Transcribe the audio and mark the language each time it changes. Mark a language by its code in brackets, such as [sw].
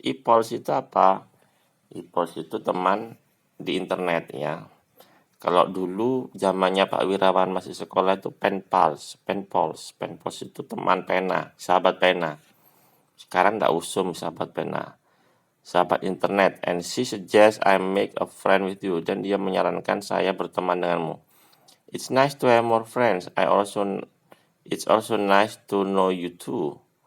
[id] E-pals itu apa? E-pals itu teman di internet ya. Kalau dulu zamannya Pak Wirawan masih sekolah itu penpals itu teman pena, sahabat pena. Sekarang nggak usum sahabat pena, sahabat internet. [en] And she suggests I make a friend with you. [id] Dan dia menyarankan saya berteman denganmu. [en] It's nice to have more friends. It's also nice to know you too.